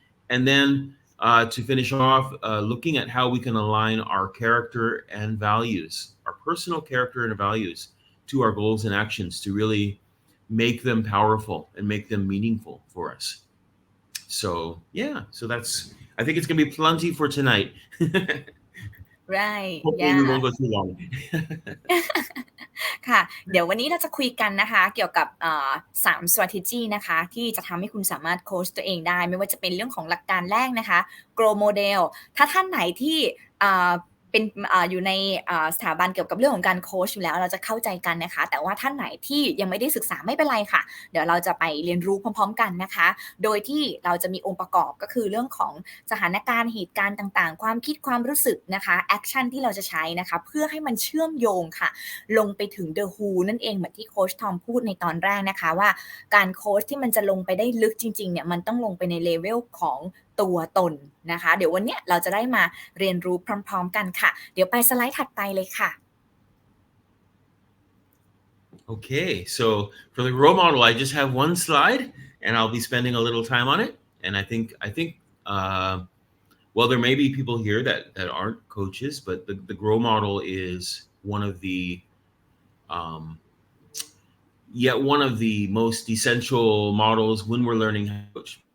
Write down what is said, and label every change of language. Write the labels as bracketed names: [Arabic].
[English] And then to finish off, looking at how we can align our character and values, our personal character and values, to our goals and actions to really make them powerful and make them meaningful for us. So yeah, I think it's gonna be plenty for tonight. right Hopefully we yeah won't go too long. [Thai] ค่ะเดี๋ยววันนี้เราจะคุยกันนะคะเกี่ยวกับ3 strategy นะคะที่จะทำให้คุณสามารถโค้ชตัวเองได้ไม่ว่าจะเป็นเรื่องของหลักการแรกนะคะ grow model ถ้าท่านไหนที่เป็นอยู่ในสถาบันเกี่ยวกับเรื่องของการโค้ชอยู่แล้วเราจะเข้าใจกันนะคะแต่ว่าท่านไหนที่ยังไม่ได้ศึกษาไม่เป็นไรค่ะเดี๋ยวเราจะไปเรียนรู้พร้อมๆกันนะคะโดยที่เราจะมีองค์ประกอบก็คือเรื่องของสถานการณ์เหตุการณ์ต่างๆความคิดความรู้สึกนะคะแอคชั่นที่เราจะใช้นะคะเพื่อให้มันเชื่อมโยงค่ะ ลงไปถึง The Who นั่นเองเหมือนที่โค้ชทอมพูดในตอนแรกนะคะว่าการโค้ชที่มันจะลงไปได้ลึกจริงๆเนี่ยมันต้องลงไปในเลเวลของตัวตนนะคะเดี๋ยววันนี้เราจะได้มาเรียนรู้พร้อมๆกันค่ะเดี๋ยวไปสไลด์ถัดไปเลยค่ะ [English] Okay, so for the role model, I just have one slide, and I'll be spending a little time on it. And I think, well, there may be people here that aren't coaches, but the grow model is one of the one of the most essential models when we're learning how to coach.